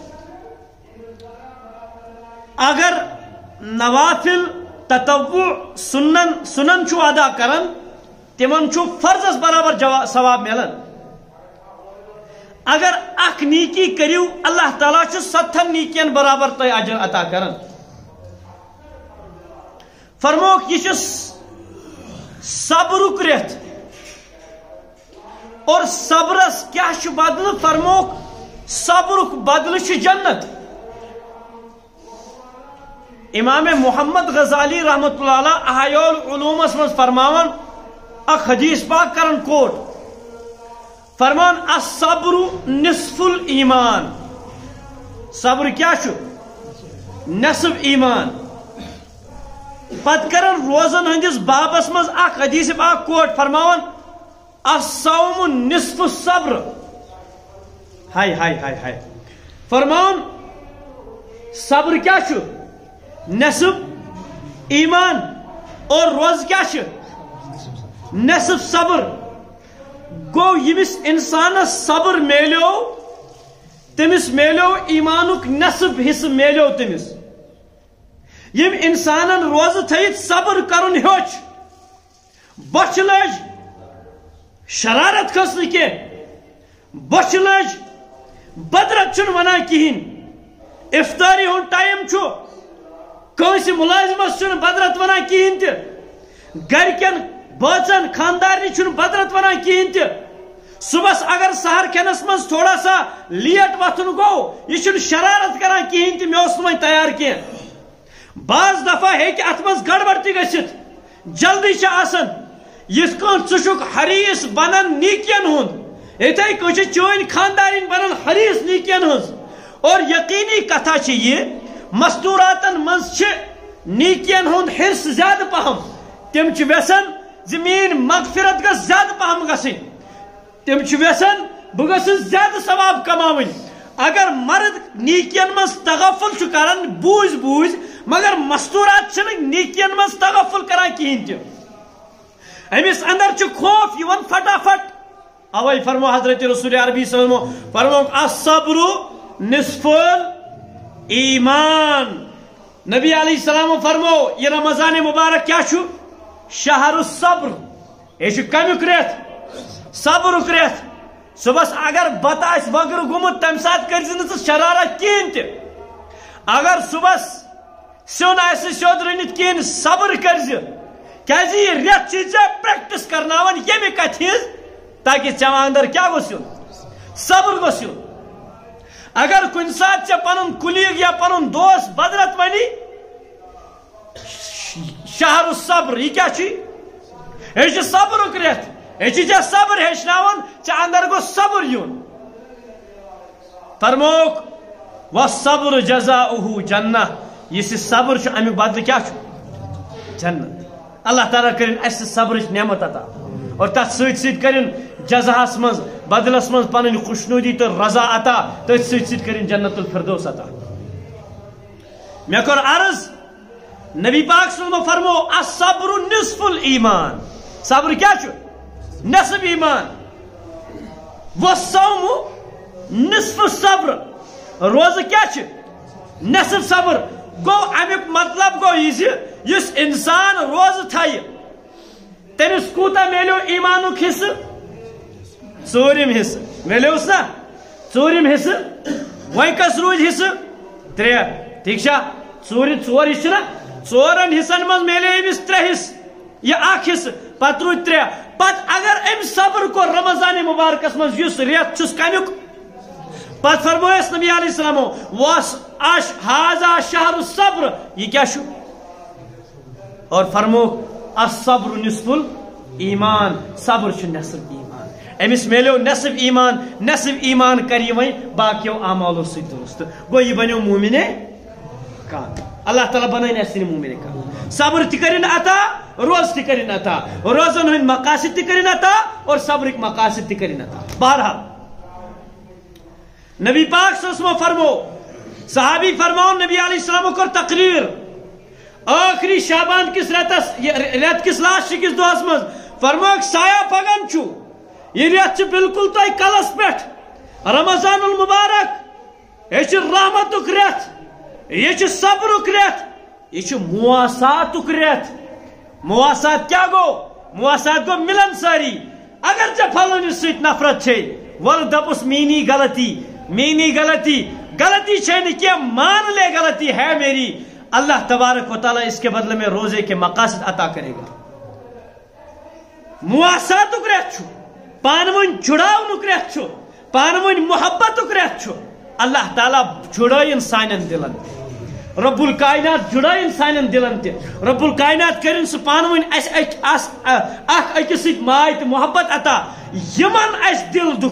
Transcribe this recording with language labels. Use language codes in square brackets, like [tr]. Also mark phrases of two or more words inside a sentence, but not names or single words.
[ks] اگر نوافل تطوع سنن چھو ادا کرن تمن چھو فرضس برابر ثواب ملن اگر اخ نیکی کریو اللہ تعالیٰ چھو 7 نیکین برابر تہ اجر عطا کرن فرموک یہ صبرک ریت اور صبرس کیا بدل فرموک صبرک بدل جنت امام محمد غزالی رحمت اللہ علیہ احیاء العلومس مز فرماون اخ حدیث پاک کرن کوٹ فرمان [ar] الصبر نصف الایمان [ks] صبر کیا نصف ایمان پت کرن روزن ہندس بابس مز اخ حدیث پاک کوٹ فرماون [ar] الصوم نصف الصبر [ks] ہائے ہائے ہائے ہائے فرماون صبر کیا نصف ایمان اور روز کیا نصف صبر گو یمس انسانس صبر میلیو تمس میلیو ایمانک نصف حصہ میلیو تمس یم انسانن روز تھیت صبر کرن ہیوچ بچ لج شرارت کھسن کی بچ لج بدرت چھن ونا کہین افطاری ہن ٹائم چھو کنس ملازمس چھن بدرت ونا کہین تہ گرکن بچن خاندارنی چھن بدرت ونا کہین تہ صبح اگر سہر کھینس من [ur] تھوڑا سا [ks] لیٹ وتھن گو یہ چھن شرارت کران کہین تہ مے اوس نہ تیار کی بعض دفعہ ہیکہ ات مز گڑبڑ تہ گژھت جلدی چھ آسان یس کن ژھک حریص بنن نیکین ہند اتھے کچھ چون خاندارین بنن حریص نیکین ہز اور یقینی کتھا چھ یہ مستوراتن مز چھ نیکین ہند حرص زیادہ پہم تم چھ ویسن زمین مغفرت گژھ زیادہ پہم گژھن تم چھ ویسن بہ گژھس زیادہ ثواب کماون اگر مرد نیکین مز تغفل چھ کران بوز بوز مگر مستورات چھ نیکین مز تغفل کران کہین تہ امس اندر چھ خوف یوان فٹافٹ اوے فرمو حضرت رسول عربی [ar] صلی اللہ علیہ وسلم [ks] فرمو [ar] الصبر نصف [ks] ایمان نبی علیہ السلام فرمو یہ رمضان مبارک کیا چھو [ar] شہر الصبر [ks] یہ چھو کمیک ریت صبر ریت صبح اگر بت آس وگر گومت تم سات کر شرارت کہین تہ اگر صبح سیون آس سیود رنت کہین صبر کر کیازِ یہ ریت چھ پریکٹس کرناون یمہ کتھ ہز تاکہ ژےٚ اندر کیا گوٚژھ یُن صبر گوٚژھ یُن اگر کُنہِ ساتہٕ ژےٚ پنُن کُلیٖگ یا پنُن دوست بدرت ونی [ar] شہر الصبر [ks] یہ کیا چھ یہ چھ صبرُک ریت یہ چھ ژےٚ صبر ہیٚچھناوان ژےٚ اندر گوٚژھ صبر یُن فرموک [ar] والصبر جزاؤہ جنہ [ks] یس صبر چھ امیُک بدلہٕ کیا چھ جنت اللہ تعالیٰ کرن اس صبرچ نعمت عطا اور تت سۭتۍ سۭتۍ کرن جزاہس مز بدلس مز پنن خوشنودی تو رضا عطا تت سۭتۍ سۭتۍ کرن جنت الفردوس عطا مے کور عرض نبی پاک [ar] صلی اللہ علیہ وسلم [ks] فرمو [ar] الصبر نصف الایمان [ks] صبر کیا چھ نصف ایمان [ar] والصوم نصف الصبر [ks] روزہ کیا چھ نصف صبر گو امیک مطلب گو یہ انسان روز تھائے تمس کوتا میلو ایمانک حصہ ژوٗرِم حصہ میلیوس نا ژوٗرِم حصہ وۄنۍ کس روٗدۍ حصہ ترٛےٚ ٹھیک چھا ژور حصہ نا ژورن حصن منٛز میلے أمِس ترٛےٚ حصہ یہ اکھ حصہ پتہٕ روٗدۍ ترٛےٚ پتہٕ اگر أمۍ صبر کوٚر رمضان مبارکس منٛز یُس رٮ۪تھ چھُس کمیُک پتہٕ فرمویس نبی علیہ السلامو [ar] واس ہاذا شہر الصبر [ks] یہ کیا چھُ اور فرمو [ar] الصبر نصف الایمان [ks] صبر چھ نصف ایمان امس میلیو نصف ایمان کر یہ وۄنۍ باقیو اعمالو سۭتۍ درست گو یہ بنیو مومن کامل اللہ تعالیٰ بنائن اسن مومن کامل صبر تہ کرن عطا روز تہ کرن عطا روزن ہند مقاصد تہ کرن عطا اور صبرک مقاصد تہ کرن عطا بہرحال نبی پاک [ar] صلی اللہ علیہ وسلم [ks] فرمو صحابی فرماؤ نبی علیہ السلام کر تقریر آخری شعبان کس ریت کس لاسٹ کس دہس مز فرموک سایہ پگن چھو یہ ریت چھ بالکل تہ کلس پہ رمضان المبارک یہ چھ رحمتک ریت یہ چھ صبرک ریت یہ چھ مواساتک ریت مواسات کیا گو مواسات گو ملن ساری اگر ژےٚ پھلٲنِس سۭتۍ نفرت چھے ول دپس میری غلطی چھے نہ کینٛہہ [ur] مان لے غلطی ہے میری اللہ تبارک و تعالیٰ اس کے بدلے میں روزے کے مقاصد عطا کرے گا [ks] مواساتک ریت چھُ پانون جڑاونک ریت چھُ پانون محبتک ریت چھُ اللہ تعالیٰ جڑائن سانن دلن رب الکائنات جڑائن سانن دلن تہ رب الکائنات کرن سہ پانون اکھ أکِس سۭتۍ ماے تہٕ محبت عطا یمن اس دل